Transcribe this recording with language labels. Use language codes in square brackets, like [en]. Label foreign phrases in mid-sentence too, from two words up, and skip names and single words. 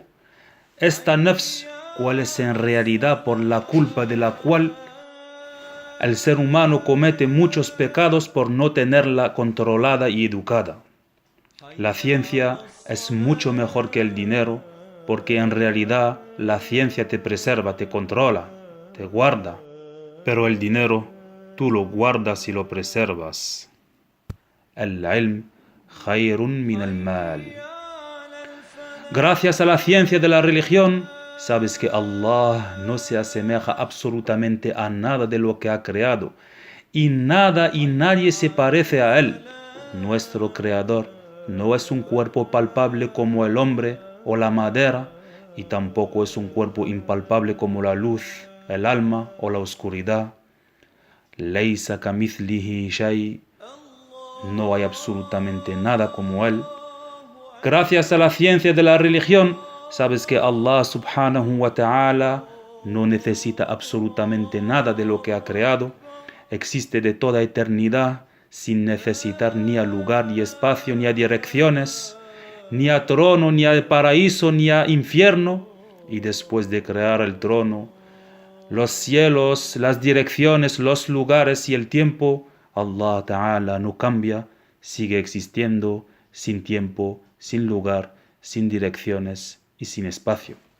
[es] Esta nafs, cuál es en realidad por la culpa de la cual el ser humano comete muchos pecados por no tenerla controlada y educada. La ciencia es mucho mejor que el dinero, porque en realidad la ciencia te preserva, te controla, te guarda, pero el dinero tú lo guardas y lo preservas. [ar] العلم خير من المال. [es] Gracias a la ciencia de la religión, sabes que Allah no se asemeja absolutamente a nada de lo que ha creado, y nada y nadie se parece a Él. Nuestro Creador no es un cuerpo palpable como el hombre o la madera, y tampoco es un cuerpo impalpable como la luz, el alma o la oscuridad. [ar] ليس كمثله شيء. [es] No hay absolutamente nada como Él. Gracias a la ciencia de la religión, sabes que Allah [ar] سبحانه وتعالى [es] no necesita absolutamente nada de lo que ha creado. Existe de toda eternidad, sin necesitar ni a lugar, ni espacio, ni a direcciones, ni a trono, ni a paraíso, ni a infierno. Y después de crear el trono, los cielos, las direcciones, los lugares y el tiempo, [ar] الله تعالى [es] no cambia, sigue existiendo, sin tiempo, sin lugar, sin direcciones y sin espacio.